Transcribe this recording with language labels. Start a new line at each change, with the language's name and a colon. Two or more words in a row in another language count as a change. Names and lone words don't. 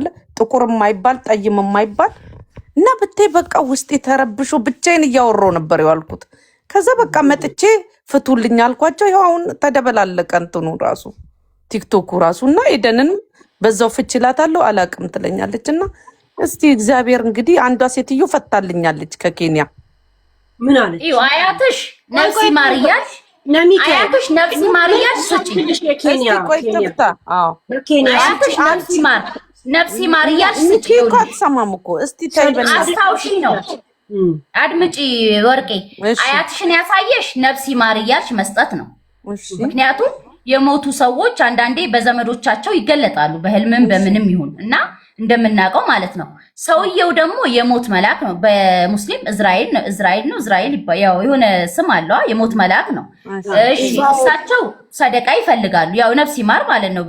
Amharic: ጥቁር የማይባል ጠይም የማይባል እና ብታይ በቃ ውስጥ የተረብሾ ብቻዬን እያወራሁ ነበር ያልኩት። ከዛ በቃ መጥቼ ፍቱልኝ አልኳቸው። ይኸው አሁን ተደበላለቀ እንትኑ ራሱ ቲክቶኩ ራሱ እና ኤደንን በዛው ፍችላታለሁ አላቅም ትለኛለች። እና እስቲ እግዚአብሔር እንግዲህ አንዷ ሴትዮ ፈታልኛለች ከኬንያ። ምን አለች? አያትሽ ነፍሲ ማርያሽ አያትሽ ነፍሲ ማርያሽ ስጪ የኬንያ ቆይ ተፍታ አያትሽ ነፍሲ ማርያሽ ስጪ እኮ አትሰማም እኮ። እስቲ ታይበና አስታውሺ ነው አድምጪ ወርቄ። አያትሽን ያሳየሽ ነፍሲ ማርያሽ መስጠት ነው። ምክንያቱም የሞቱ ሰዎች አንዳንዴ በዘመዶቻቸው ይገለጣሉ፣ በህልምም በምንም ይሁን እና እንደምናውቀው ማለት ነው። ሰውየው ደግሞ የሞት መልአክ ነው። በሙስሊም እስራኤል ያው የሆነ ስም አለው፣ የሞት መልአክ ነው። እሺ እሳቸው ሰደቃ ይፈልጋሉ፣ ያው ነፍስ ይማር ማለት ነው።